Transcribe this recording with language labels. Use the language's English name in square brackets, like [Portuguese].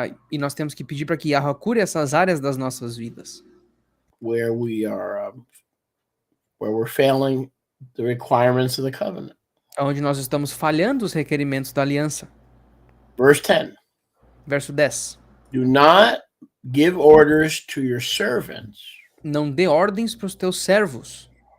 [Portuguese] e nós temos que pedir para que Yahweh cure essas áreas das nossas vidas, [English] where we're failing the requirements of the covenant. [Portuguese] onde nós estamos falhando os requerimentos da aliança. [English] Verse 10. [Portuguese] Verso 10. [English] Do not give orders to your servants [Portuguese] Não dê ordens para os teus servos